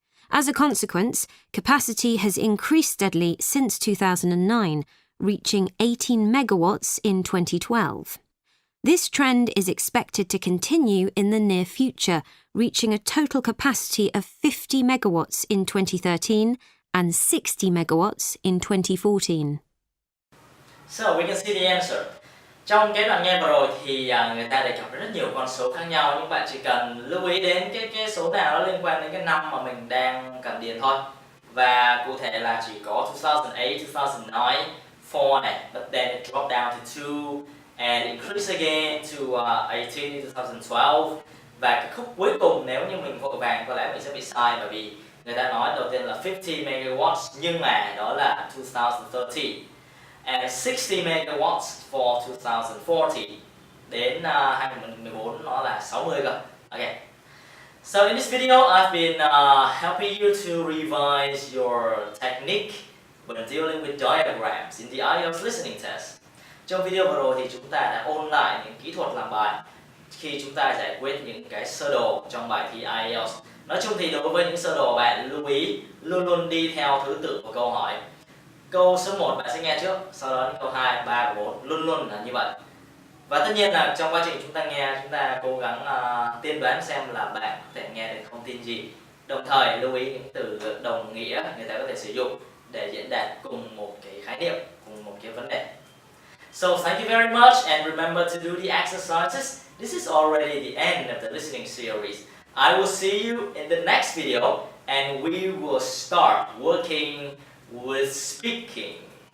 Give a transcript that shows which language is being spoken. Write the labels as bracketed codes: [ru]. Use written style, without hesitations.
[en] As a consequence, capacity has increased steadily since 2009, reaching 18 megawatts in 2012. This trend is expected to continue in the near future, reaching a total capacity of 50 megawatts in 2013 and 60 megawatts in 2014. So we can see the answer. [vi] Trong cái đoạn nghe vừa rồi thì người ta đề cập rất nhiều con số khác nhau, nhưng bạn chỉ cần lưu ý đến cái số nào nó liên quan đến cái năm mà mình đang cần điền thôi. Và cụ thể là chỉ có 2008, 2009, 4 này, [en] but then it dropped down to 2 and increase again to 18 in 2012. [vi] Và cái khúc cuối cùng nếu như mình vội vàng có lẽ mình sẽ bị sai, bởi vì người ta nói đầu tiên là 50 megawatts nhưng mà đó là 2013. [en] And 60 megawatts for 2040. [vi] Đến 2014 nó là 60 cơ. Okay. [en] So in this video I've been helping you to revise your technique when dealing with diagrams in the IELTS listening test. [vi] Trong video vừa rồi thì chúng ta đã ôn lại những kỹ thuật làm bài khi chúng ta giải quyết những cái sơ đồ trong bài thi IELTS. Nói chung thì đối với những sơ đồ, bạn lưu ý luôn luôn đi theo thứ tự của câu hỏi. Câu số 1 bạn sẽ nghe trước, sau đó câu 2, 3 và 4 luôn luôn là như vậy. Và tất nhiên là trong quá trình chúng ta nghe, chúng ta cố gắng tiên đoán xem là bạn có thể nghe được thông tin gì. Đồng thời lưu ý những từ đồng nghĩa người ta có thể sử dụng để diễn đạt cùng một cái khái niệm, cùng một cái vấn đề. [en] So thank you very much and remember to do the exercises. This is already the end of the listening series. I will see you in the next video and we will start working with speaking.